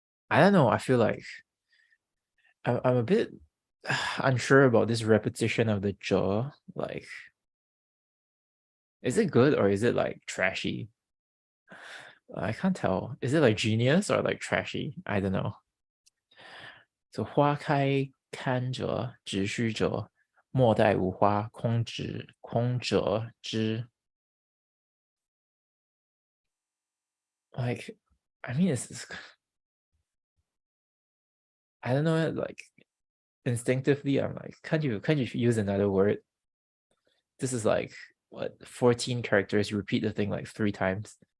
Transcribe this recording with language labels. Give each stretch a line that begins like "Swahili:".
English: I don't know, I feel like I'm a bit unsure about this repetition of the jaw. Like, is it good or is it like trashy? I can't tell. Is it like genius or like trashy? I don't know.
Chinese: So 花开堪折直须折，莫待无花空折枝。
English: Like, I mean, it's I don't know, like instinctively I'm like, can't you use another word? This is like what, 14 characters, you repeat the thing like 3 times.